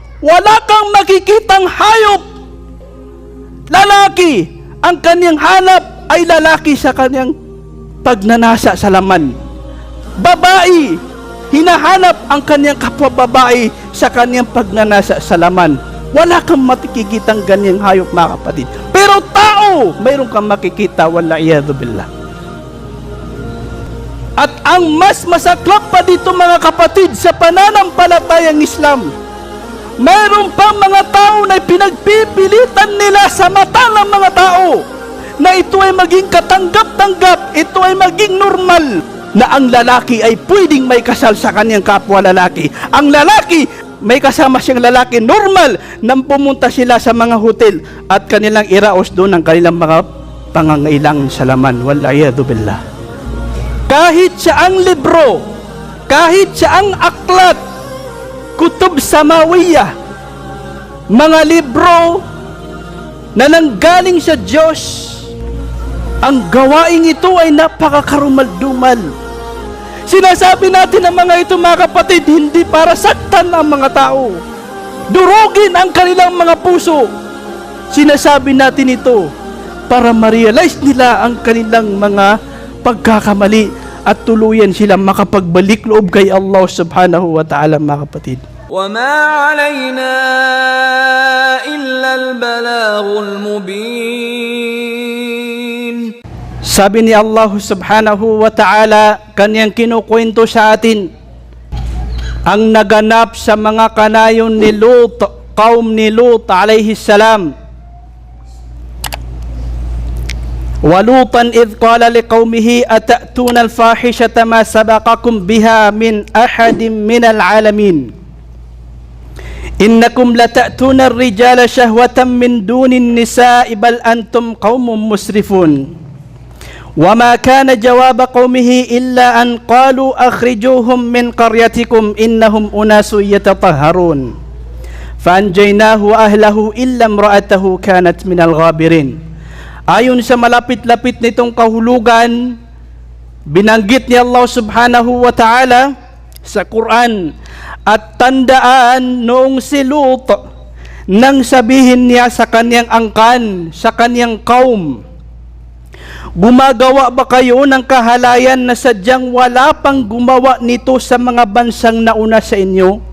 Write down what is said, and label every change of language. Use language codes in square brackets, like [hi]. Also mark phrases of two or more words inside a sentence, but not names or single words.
[tl] wala kang makikitang hayop lalaki, ang kanyang hanap ay lalaki sa kanyang pagnanasa sa laman. Babae, hinahanap ang kanyang kapwa babae sa kanyang pagnanasa sa laman. Wala kang makikitang ganyang hayop, mga kapatid. Pero tao, mayroon kang makikita, [ar] والعياذ بالله. [tl] At ang mas masaklap pa dito, mga kapatid, sa pananampalatayang Islam, mayroon pang mga tao na pinagpipilitan nila sa mata ng mga tao na ito ay maging katanggap-tanggap, ito ay maging normal, na ang lalaki ay pwedeng may kasal sa kanyang kapwa lalaki. Ang lalaki, may kasama siyang lalaki, normal nang pumunta sila sa mga hotel at kanilang iraos doon ang kanilang mga pangangailangan sa laman. [ar] والعياذ بالله. [tl] Kahit sa ang libro, kahit sa ang aklat, [ar] كتب سماوية, [tl] mga libro na nanggaling sa Diyos, ang gawaing ito ay napakakarumal-dumal. Sinasabi natin ang mga ito, mga kapatid, hindi para saktan ang mga tao, durugin ang kanilang mga puso. Sinasabi natin ito para ma-realize nila ang kanilang mga pagkakamali at tuluyan silang makapagbalik loob kay Allah [ar] سبحانه وتعالى, [tl] mga kapatid. [ar] وَمَا عَلَيْنَا إِلَّا الْبَلَاغُ الْمُبِينُ. [tl] Sabi ni Allah [ar] سبحانه وتعالى, [tl] kanyang kinukwento sa atin ang naganap sa mga kanayon ni Lut, kaum ni Lut [ar] عليه السلام. وَلُوطًا إِذْ قَالَ لِقَوْمِهِ أَتَأْتُونَ الْفَاحِشَةَ مَا سَبَقَكُمْ بِهَا مِنْ أَحَدٍ مِنَ الْعَالَمِينَ إِنَّكُمْ لَتَأْتُونَ الرِّجَالَ شَهْوَةً مِنْ دُونِ النِّسَاءِ بَلْ أَنْتُمْ قَوْمٌ مُسْرِفُونَ وَمَا كَانَ جَوَابَ قَوْمِهِ إِلَّا أَنْ قَالُوا أَخْرِجُوهُمْ مِنْ قَرْيَتِكُمْ إِنَّهُمْ أُنَاسٌ يَتَطَهَّرُونَ فَأَنْجَيْنَاهُ وَأَهْلَهُ إِلَّا امْرَأَتَهُ كَانَتْ مِنَ الْغَابِرِينَ. [tl] Ayon sa malapit-lapit nitong kahulugan, binanggit ni Allah [ar] سبحانه وتعالى [tl] sa Quran, at tandaan noong si Lut, nang sabihin niya sa kanyang angkan, sa kanyang kaum, gumagawa ba kayo ng kahalayan na sadyang wala pang gumawa nito sa mga bansang nauna sa inyo?